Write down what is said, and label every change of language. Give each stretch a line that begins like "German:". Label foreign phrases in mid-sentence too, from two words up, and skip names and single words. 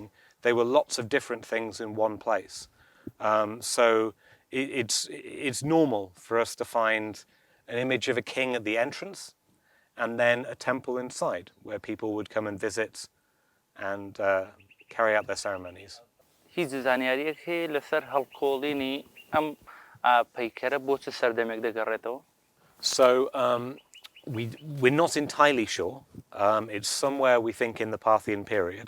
English: They were lots of different things in one place. So it's normal for us to find an image of a king at the entrance and then a temple inside where people would come and visit and carry out their ceremonies.
Central Kurdish: هیچ زانیاریەک هەیە لەسەر هەڵکۆڵینی ئەم پەیکەرە بۆ چ سەردەمێک دەگەڕێتەوە؟
English: So we're not entirely sure. It's somewhere we think in the Parthian period.